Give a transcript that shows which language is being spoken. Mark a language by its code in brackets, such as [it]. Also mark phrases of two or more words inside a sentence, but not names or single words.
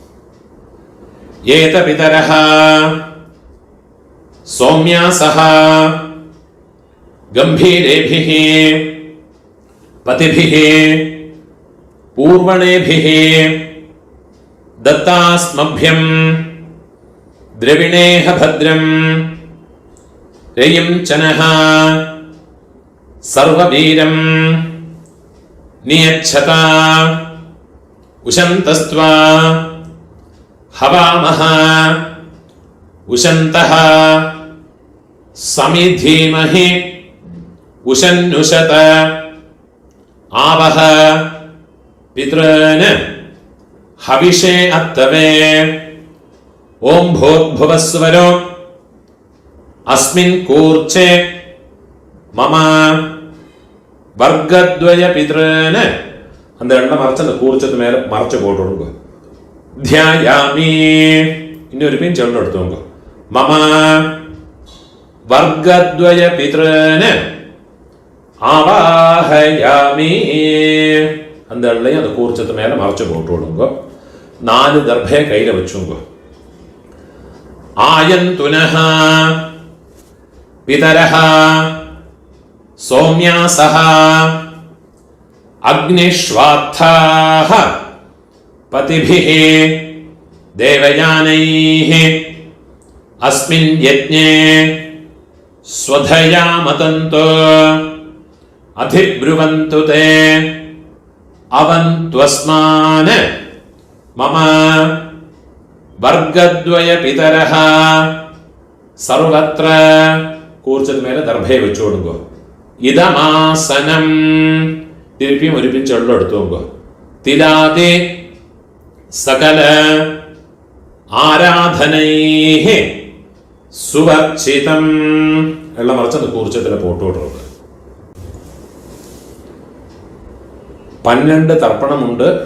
[sa] एत पितरः सौम्यासः गम्भीरेभिः पथिभिः पूर्व्येभिः தத்தாஸ்மभ्यं द्रविणेह भद्रं रयिं चनः सर्ववीरं नियच्छता उशन्तस्त्वा हवामः उशन्तः समिधीमहि उशन्नुषत आवह पितॄन् हविषे अत्तवे ओम भूर्भुवस्वरो अस्मिन् कूर्चे मम वर्गद्वय पितॄन् [ta] அந்த ரெண்டை மறைச்சு அந்த கூர்ச்சத்து மேல மறைச்சு போட்டுடுங்க. தியாயாமி இன்னொரு பின் சொல்லு எடுத்துங்க. [sa] मम वर्गद्वय पितॄन् आवाहयामि [ta] அந்த எல்லையும் அந்த கூர்ச்சத்து மேல மறைச்சு போட்டுடுங்க. [sa] 4 [ta] தர்பையை கையில வச்சுங்க. [sa] आयन्तु नः पितरः सौम्यासः अग्निश्वात्थाः पतिभिः देवयानैः अस्मिन् यज्ञे स्वधया मतन्तो अधिब्रुवन्तु ते अवन्त्वस्मान् मम वर्गद्वय पितरः सर्वत्र [ta] கூர்ச்சத மேலே தர்பே வச்சோடுங்கோ इदमासनं திருப்பியும் ஒரு பின் சொல்ல எடுத்துங்க. [sa] तिलादि सकल आराधनैः स्वर्चितम् [ta] எல்லாம் மறைச்சு அந்த கூர்ச்சத்துல போட்டு விடுறது. 12 தர்ப்பணம் உண்டு.